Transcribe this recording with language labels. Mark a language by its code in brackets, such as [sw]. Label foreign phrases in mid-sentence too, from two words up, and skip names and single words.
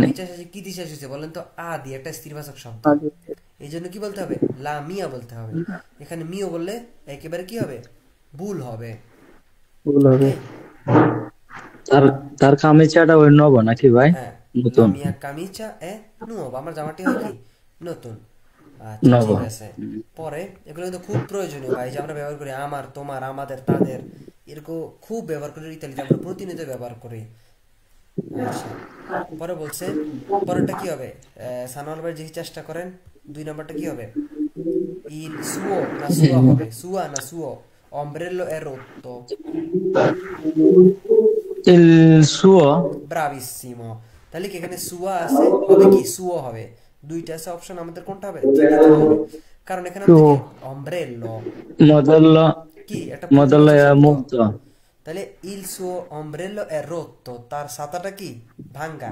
[bn] কামিচা শেষে কি দিয়ে শেষ হয়েছে বলেন তো, আ দিয়ে, একটা স্ত্রীবাচক শব্দ, এই জন্য কি বলতে হবে, [it] la mia [bn] বলতে হবে। এখানে মিও বললে একেবারে কি হবে, ভুল হবে। ভুল হবে। ওকে, তার তার কামিচাটা ওই নব নাকি ভাই? হ্যাঁ, la নতুন [it] mia camicia è nuova, [bn] আমার জামাটি হয় কি নতুন। আচ্ছা নব। ঠিক আছে। পরে এগুলো কিন্তু খুব প্রয়োজনীয় ভাই, যে আমরা ব্যবহার করি আমার, তোমার, আমাদের, তাদের, এরকম খুব ব্যবহার করি ইতালিতে, আমরা প্রতিনিয়ত ব্যবহার করি। আচ্ছা, পরে বলছে, পরেরটা কি হবে? সানোয়ার ভাই দেখি চেষ্টা করেন, 2 নম্বরটা কি হবে? [it] Il suo না sua হবে? Sua না suo? Ombrello è rotto. Il suo [bn] ব্রাভিসিমো। তাহলে কি এখানে সুয়া আছে, হবে কি সুও হবে? দুইটা আছে অপশন, আমাদের কোনটা হবে? তৃতীয়টা হবে। কারণ এখানে তো আমাদের কি অমব্রেল্লো modello কি একটা modello পুরুষবাচক è শব্দ। molto তাহলে [it] il suo ombrello è rotto, [bn] তার ছাতাটা কি ভাঙ্গা।